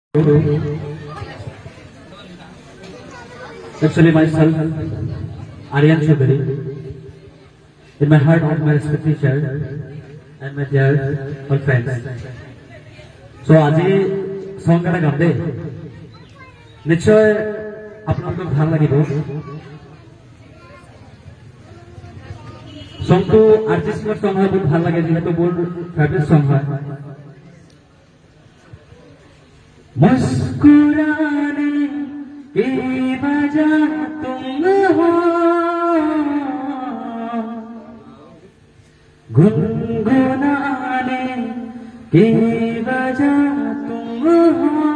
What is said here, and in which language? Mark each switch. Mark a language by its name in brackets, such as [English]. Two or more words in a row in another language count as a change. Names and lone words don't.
[English] Actually, myself, Aryan Chaudhary, in my heart of my respected teacher and my dear all friends. So, [Assamese] আজি song এটা গাম দেই নিশ্চয় আপোনালোকক ভাল লাগিব songটো আৰজি সিঙৰ song হয় বহুত ভাল লাগে যেহেতু মোৰ [English] favorite song [Assamese] হয় [Hindi] मुस्कुराने की वजह तुम हो गुनगुनाने की वजह तुम हो